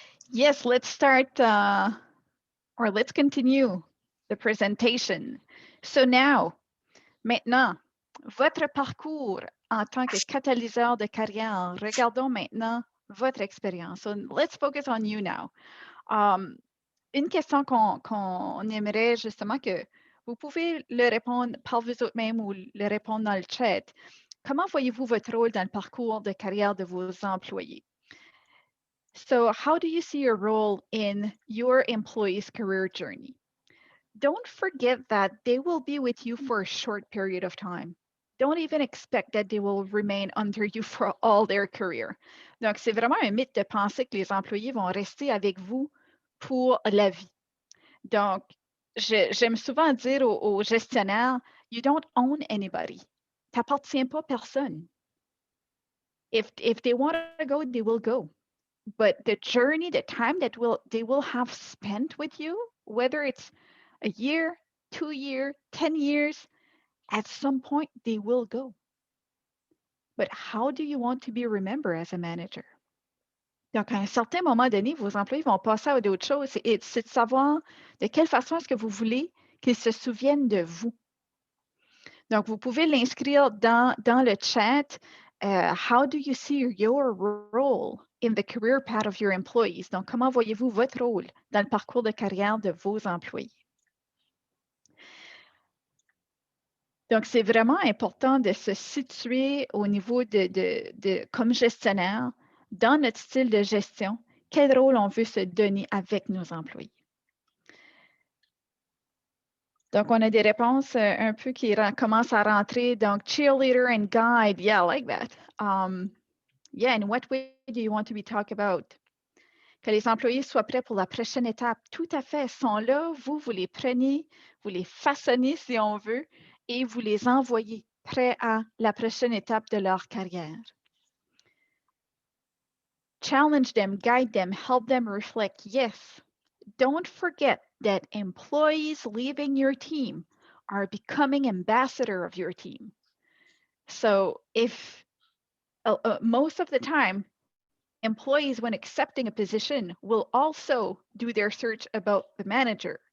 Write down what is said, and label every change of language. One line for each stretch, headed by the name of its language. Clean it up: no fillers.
English: Yes, let's start, or let's continue the presentation. So now,
French: maintenant, votre parcours en tant que catalyseur de carrière. Regardons maintenant votre expérience.
English: So let's focus on you now.
French: Une question qu'on aimerait justement que vous pouvez le répondre par vous autres-mêmes ou le répondre dans le chat. Comment voyez-vous votre rôle dans le parcours de carrière de vos employés?
English: So how do you see your role in your employees' career journey? Don't forget that they will be with you for a short period of time. Don't even expect that they will remain under you for all their career.
French: Donc, c'est vraiment un mythe de penser que les employés vont rester avec vous pour la vie. Donc, j'aime souvent dire aux gestionnaires,
English: you don't own anybody.
French: Tu n'appartiens pas à personne.
English: If they want to go, they will go. But the journey, the time that they will have spent with you, whether it's a year, 2 years, 10 years, at some point they will go. But how do you want to be remembered as a manager?
French: Donc, à un certain moment donné, vos employés vont passer à d'autres choses. C'est de savoir de quelle façon est-ce que vous voulez qu'ils se souviennent de vous. Donc, vous pouvez l'inscrire dans le chat.
English: How do you see your role in the career path of your employees?
French: Donc, comment voyez-vous votre rôle dans le parcours de carrière de vos employés? Donc, c'est vraiment important de se situer au niveau comme gestionnaire, dans notre style de gestion, quel rôle on veut se donner avec nos employés. Donc, on a des réponses un peu qui commencent à rentrer.
English: Donc, cheerleader and guide. Yeah, I like that. Yeah, in what way do you want to be talked about?
French: Que les employés soient prêts pour la prochaine étape. Tout à fait. Ils sont là, vous les prenez, vous les façonnez si on veut, et vous les envoyez prêts à la prochaine étape de leur carrière.
English: Challenge them, guide them, help them reflect. Yes. Don't forget that employees leaving your team are becoming ambassador of your team. So if most of the time, employees, when accepting a position, will also do their search about the manager.